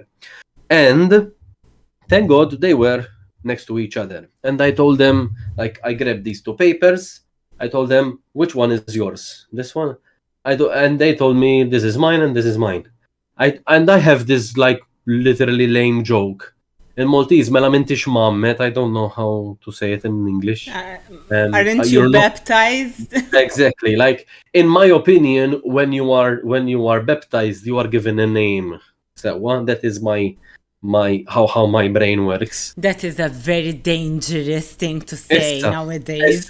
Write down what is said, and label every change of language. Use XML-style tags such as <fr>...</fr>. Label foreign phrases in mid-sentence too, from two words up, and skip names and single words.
<en>And thank God they were next to each other. And I told them, like, I grabbed these 2 papers. I told them, which one is yours? This one? And they told me, this is mine and this is mine. And I have this, like, literally lame joke. In Maltese,</en> <mt>mela m'intix mammet,</mt> <en>I don't know how to say it in English. Aren't you baptized? Exactly. Like, in my opinion, when you are baptized, you are given a name. So that is how my brain works. That is a very dangerous thing to say nowadays.</en>